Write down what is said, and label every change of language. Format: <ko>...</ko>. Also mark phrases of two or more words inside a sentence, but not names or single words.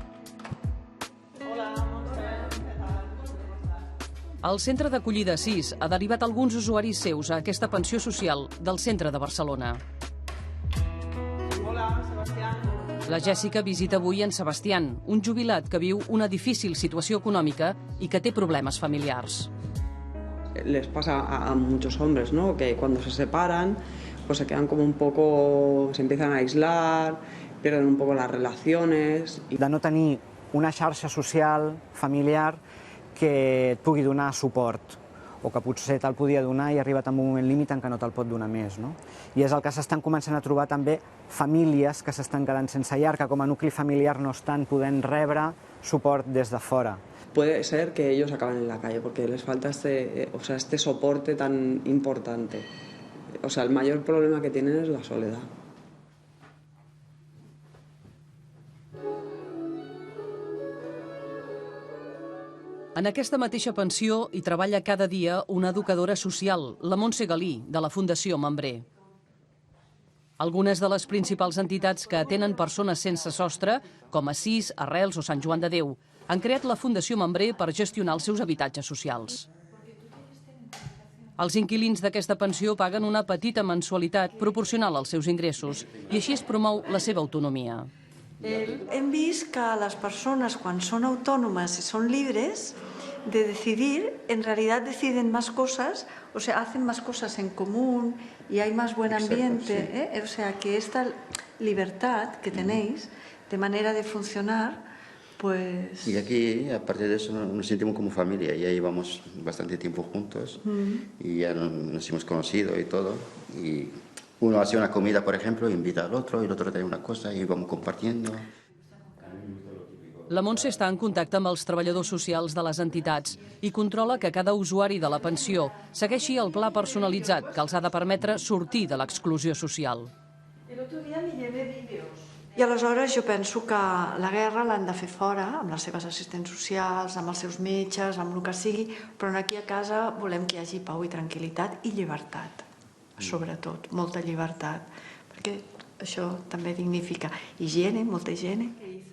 <ca>El centre d'acollida Assís ha derivat alguns usuaris seus a aquesta pensió social del centre de Barcelona. La Jessica visita avui en Sebastián, un jubilat que viu una difícil situació econòmica i que té problemes familiars.</ca> <es>Les pasa a muchos hombres, ¿no? Que cuando se separan, pues se quedan como un poco, se empiezan a aislar, pierden un poco las relaciones.</es> <ca>De no tenir una xarxa social, familiar, que et pugui donar suport, o que potser te'l podia donar i ha arribat a un moment límit en què no te'l pot donar més. I és el que s'estan començant a trobar també famílies que s'estan quedant sense llar, que com a nucli familiar no estan podent rebre suport des de fora.</ca> <es>Puede ser que ellos acaben en la calle porque les falta este soporte tan importante. O sea, el mayor problema que tienen es la soledad.</es> <ca>En aquesta mateixa pensió hi treballa cada dia una educadora social, la Montse Galí, de la Fundació Membré. Algunes de les principals entitats que atenen persones sense sostre, com Assís, Arrels o Sant Joan de Déu, han creat la Fundació Membré per gestionar els seus habitatges socials. Els inquilins d'aquesta pensió paguen una petita mensualitat proporcional als seus ingressos i així es promou la seva autonomia. Hem vist que les persones, quan són autònomes i són libres de decidir,</ca> <es>en realidad deciden más cosas, o sea, hacen más cosas en común y hay más buen ambiente. O sea, que esta libertad que tenéis de manera de funcionar, pues... Y aquí, aparte de eso, nos sentimos como familia. Ya llevamos bastante tiempo juntos y ya nos hemos conocido y todo. Y uno hace una comida, por ejemplo, invita al otro, y el otro trae una cosa y vamos compartiendo.</es> <ca>La Montse està en contacte amb els treballadors socials de les entitats i controla que cada usuari de la pensió segueixi el pla personalitzat que els ha de permetre sortir de l'exclusió social. I aleshores jo penso que la guerra l'han de fer fora, amb les seves assistents socials, amb els seus metges, amb el que sigui, però aquí a casa volem que hi hagi pau i tranquil·litat i llibertat, sobretot, molta llibertat, perquè això també dignifica higiene, molta higiene.</ca>